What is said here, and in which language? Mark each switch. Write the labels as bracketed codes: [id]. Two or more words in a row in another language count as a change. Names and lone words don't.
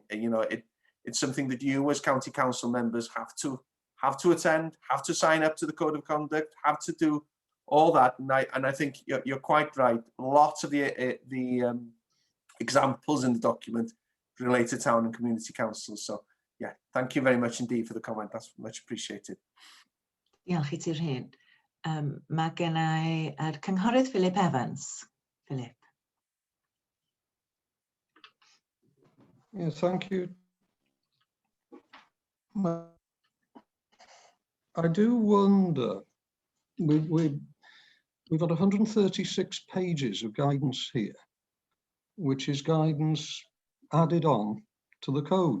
[en] You know, it's something that you as county council members have to attend, have to sign up to the code of conduct, have to do all that. And I think you're quite right. Lots of the examples in the document relate to town and community councils. So yeah, thank you very much indeed for the comment. That's much appreciated. [cy] Diolch I ti, Rhyn. Mae gennai cynghorydd Philip Evans. [en] Philip. Yeah, thank you. I do wonder, we've got 136 pages of guidance here, which is guidance added on to the code.